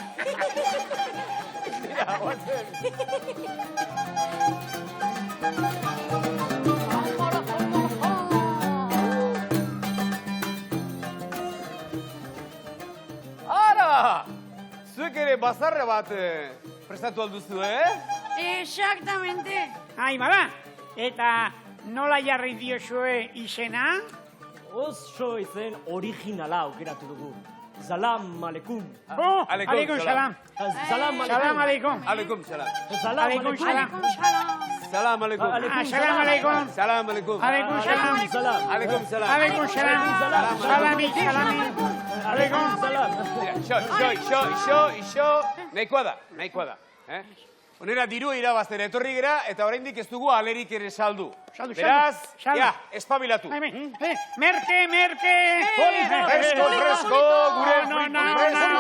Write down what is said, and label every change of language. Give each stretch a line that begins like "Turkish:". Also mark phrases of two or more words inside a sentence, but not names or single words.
Basque: Mira, guatzen. Ara! Zuek ere bazarra bat prestatu alduzu, Exactamente. Ai, bada. Eta nola jarri diozue izena? Oso izen originala aukeratu dugu.
Arabic: سلام عليكم. عليكم السلام. Salam سلام عليكم. عليكم السلام. Salam عليكم السلام. سلام عليكم. سلام عليكم. سلام عليكم. عليكم السلام. عليكم السلام. عليكم السلام. سلامي. عليكم السلام.
Basque: Ixo. Nahikoa da. Onera diru irabaztera etorri gera, eta oraindik ez dugu alerik ere saldu. Beraz, espabilatu. Merke. Fresko, gure frito fresko.